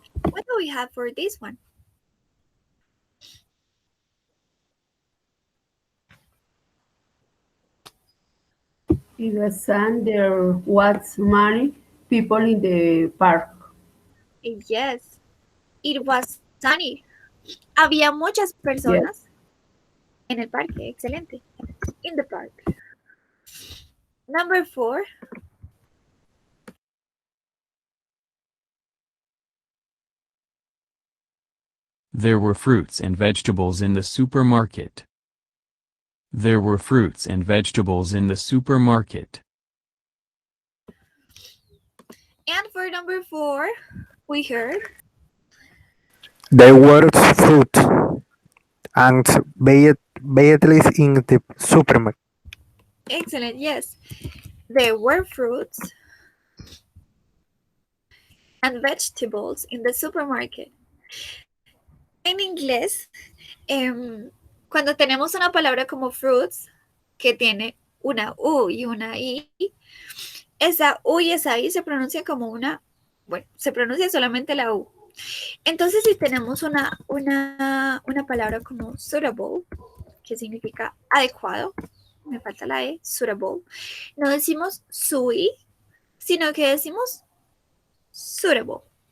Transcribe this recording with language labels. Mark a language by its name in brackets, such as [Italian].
[English] What do we have for this one? In the sun, there was many people in the park. Yes. It was sunny. [Spanish] Había muchas personas en el parque. Excelente. [English] In the park. Number 4. There were fruits and vegetables in the supermarket. There were fruits and vegetables in the supermarket. And for number 4, we heard There were fruit and vegetables in the supermarket. excellent, yes. There were fruits and vegetables in the supermarket. [Spanish] En inglés, cuando tenemos una palabra como fruits que tiene una U y una I, esa U y esa I se pronuncian como una, bueno, se pronuncia solamente la U. Entonces, si tenemos una palabra como suitable, que significa adecuado, me falta la E, suitable, no decimos sui, sino que decimos suitable.